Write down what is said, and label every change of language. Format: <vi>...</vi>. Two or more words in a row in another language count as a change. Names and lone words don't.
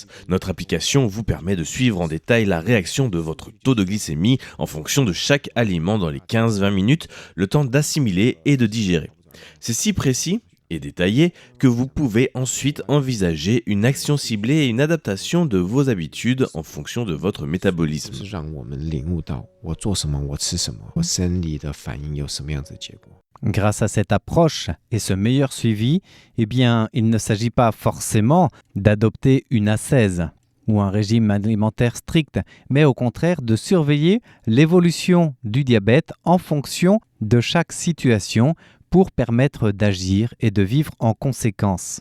<fr>Notre application vous permet de suivre en détail la réaction de votre taux de glycémie en fonction de chaque aliment dans les 15-20 minutes, le temps d'assimiler et de digérer. C'est si précis et détaillé que vous pouvez ensuite envisager une action ciblée et une adaptation de vos habitudes en fonction de votre métabolisme.</fr> <zh>是让我们领悟到我做什么，我吃什么，我生理的反应有什么样子的结果。</zh> <fr>Grâce à cette approche et ce meilleur suivi, eh bien, il ne s'agit pas forcément d'adopter une ascèse ou un régime alimentaire strict, mais au contraire de surveiller l'évolution du diabète en fonction de chaque situation pour permettre d'agir et de vivre en conséquence.</fr>